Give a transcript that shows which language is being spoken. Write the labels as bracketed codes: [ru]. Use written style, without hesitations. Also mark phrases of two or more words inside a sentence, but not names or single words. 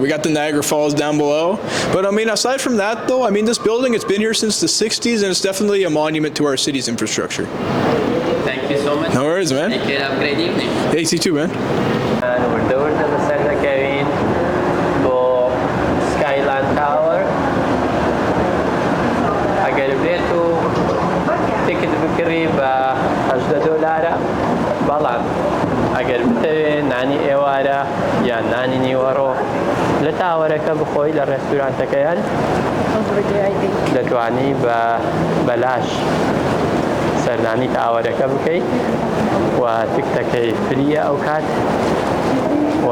[en] We got the Niagara Falls down below. But I mean, aside from that though, I mean, this building, it's been here since the 60s and it's definitely a monument to our city's infrastructure. Thank you so much. No worries, man. Take care. Have a great evening. Hey, you too, man. And we're doing the center Kevin for LON TOWER. [ckb] اگر بێتو تیکت بکڕی بە $18 بەڵام ئەگەر بتەوێت نانی ئێوارە یان نانی نیوەڕۆ لە تاوەرەکە بخۆی لە ڕێستورانتەکەیان دەتوانی بە بەلاش سەردانی تاوەرەکە بکەیت و تکتەکەی فریە ئەو کات و